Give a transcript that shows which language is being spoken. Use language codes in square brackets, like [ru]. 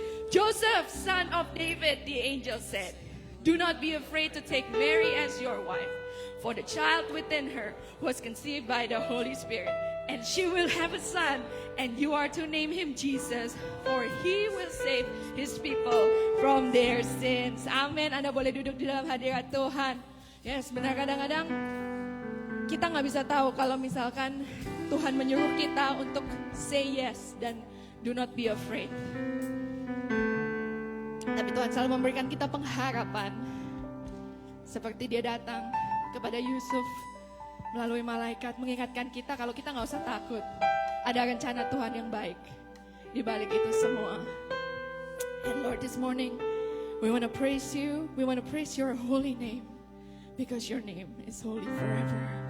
[en] Joseph, son of David, the angel said, do not be afraid to take Mary as your wife, for the child within her was conceived by the Holy Spirit, and she will have a son, and you are to name him Jesus, for he will save his people from their sins. [id] Amin. Anda boleh duduk di dalam hadirat Tuhan. Yes, benar, kadang-kadang kita nggak bisa tahu kalau misalkan Tuhan menyuruh kita untuk [en] say yes [id] dan [en] do not be afraid. [id] Tapi Tuhan selalu memberikan kita pengharapan. Seperti dia datang kepada Yusuf melalui malaikat mengingatkan kita kalau kita nggak usah takut. Ada rencana Tuhan yang baik di balik itu semua. [en] And Lord, this morning we want to praise you. We want to praise your holy name because your name is holy forever.